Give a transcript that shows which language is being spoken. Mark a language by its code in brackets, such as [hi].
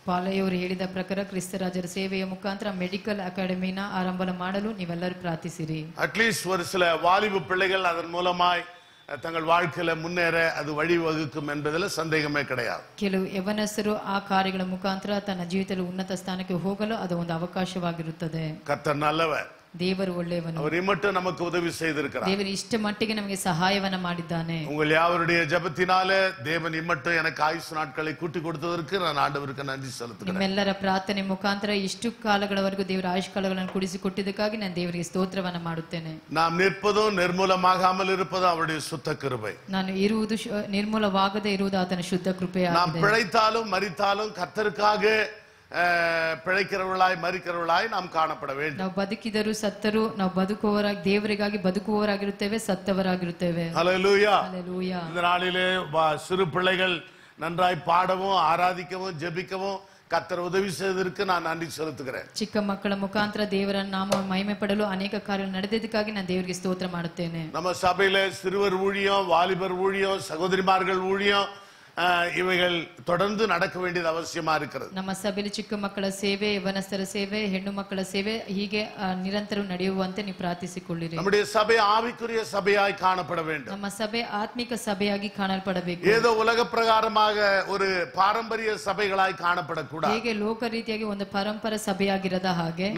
[kn] ಪಾಲೆಯವರು ಹೇಳಿದ ಪ್ರಕಾರ ಕ್ರಿಸ್ತರಾಜರ ಸೇವೆಯ ಮುಖಾಂತರ ಮೆಡಿಕಲ್ ಅಕಾಡೆಮಿನ ಆರಂಭ ಮಾಡಲು ನೀವೆಲ್ಲರೂ ಪ್ರಾರ್ಥಿಸಿರಿ. [en] at least [ta] ஒரு சில வாலிப பிள்ளைகள் அதன் மூலமாய் தங்கள் வாழ்க்கையில முன்னேற அது வழிவகுக்கும் என்பதில் சந்தேகமே கிடையாது. [kn] ಕೆಲವು ಯವನಸ್ಥರು ಆ ಕಾರ್ಯಗಳ ಮುಖಾಂತರ ತನ್ನ ಜೀವಿತದಲ್ಲಿ ಉನ್ನತ ಸ್ಥಾನಕ್ಕೆ ಹೋಗಲು ಅದು ಒಂದು ಅವಕಾಶವಾಗಿರುತ್ತದೆ. [ta] கர்த்தர் நல்லவர். [kn] ದೇವರು ಒಳ್ಳೆಯವನು. [ta] அவர் மட்டும் நமக்கு உதவி செய்திருக்கிறார். [kn] ದೇವರು ಇಷ್ಟ ಮಟ್ಟಿಗೆ ನಮಗೆ ಸಹಾಯವನ್ನ ಮಾಡಿದ್ದಾನೆ. [ta] உங்கள் யாவருடைய ஜெபத்தினாலே தேவன் இம்மட்டும் எனக்கு ஆயுசு நாட்களை கூட்டி கொடுத்ததற்கு நான் ஆண்டவருக்கு நன்றி செலுத்துகிறேன். [kn] ನಿಮ್ಮೆಲ್ಲರ ಪ್ರಾರ್ಥನೆ ಮುಖಾಂತರ ಇಷ್ಟು ಕಾಲಗಳವರೆಗೂ ದೇವರ ಆಯುಷ್ ಕಾಲಗಳನ್ನು ಕೂಡಿಸಿಕೊಟ್ಟಿದ್ದಕ್ಕಾಗಿ ನಾನು ದೇವರಿಗೆ ಸ್ತೋತ್ರವನ್ನ ಮಾಡುತ್ತೇನೆ. [ta] நாம் நிற்பதும் நிர்மூலமாகாமல் இருப்பதும் அவருடைய சுத்த கிருபை. [kn] ನಾನು ಇರುವುದು ನಿರ್ಮೂಲವಾಗದೆ ಇರುವುದು ಆತನ ಶುದ್ಧ ಕೃಪೆಯಾಗಿದೆ. [ta] நாம் பிழைத்தாலும் மரித்தாலும் கர்த்தருக்காக பிழைக்கிறவர்களாய் மரிக்கிறவர்களாய் நாம் காணப்பட வேண்டும். [kn] ನಾವು ಬದುಕಿದರೂ ಸತ್ತರೂ ನಾವು ಬದುಕುವವರಾಗಿ ದೇವರಿಗಾಗಿ ಬದುಕುವವರಾಗಿರುತ್ತೇವೆ, ಸತ್ತವರಾಗಿರುತ್ತೇವೆ. [ta] ஹல்லேலூயா. ஹல்லேலூயா. இந்த நாளிலே சிறு பிள்ளைகள் நன்றாய் பாடவும் ஆராதிக்கவும் ஜெபிக்கவும் கர்த்தர் உதவி செய்ததற்கு நான் நன்றி செலுத்துகிறேன். [kn] ಚಿಕ್ಕ ಮಕ್ಕಳ ಮುಖಾಂತರ ದೇವರ ನಾಮವನ್ನು ಮಹಿಮೆ ಪಡಲು ಅನೇಕ ಕಾರ್ಯಗಳು ನಡೆದಿದ್ದಕ್ಕಾಗಿ ನಾನು ದೇವರಿಗೆ ಸ್ತೋತ್ರ ಮಾಡುತ್ತೇನೆ. [ta] நம்ம சபையில சிறுவர் ஊழியம், வாலிபர் ஊழியம், சகோதரிமார்கள் ஊழியம் இவைகள் தொடர்ந்து நடக்க வேண்டியது அவசியமா இருக்கிறது. [kn] ನಮ್ಮ ಸಭೆಯಲ್ಲಿ ಚಿಕ್ಕ ಮಕ್ಕಳ ಸೇವೆ, ಯವನಸ್ಥರ ಸೇವೆ, ಹೆಣ್ಣು ಮಕ್ಕಳ ಸೇವೆ ಹೀಗೆ ನಿರಂತರ ನಡೆಯುವಂತೆ ನೀವು ಪ್ರಾರ್ಥಿಸಿಕೊಳ್ಳಿರಿ. [ta] நம்முடைய சபை ஆவிக்குரிய சபையாய் காணப்பட வேண்டும். [kn] ನಮ್ಮ ಸಭೆ ಆತ್ಮಿಕ ಸಭೆಯಾಗಿ ಕಾಣಲ್ಪಡಬೇಕು. [ta] ஏதோ உலக பிரகாரமாக ஒரு பாரம்பரிய சபைகளாய் காணப்படக்கூடாது. [kn] ಹೇಗೆ ಲೋಕ ರೀತಿಯಾಗಿ ಒಂದು ಪರಂಪರೆ ಸಭೆಯಾಗಿರದ ಹಾಗೆ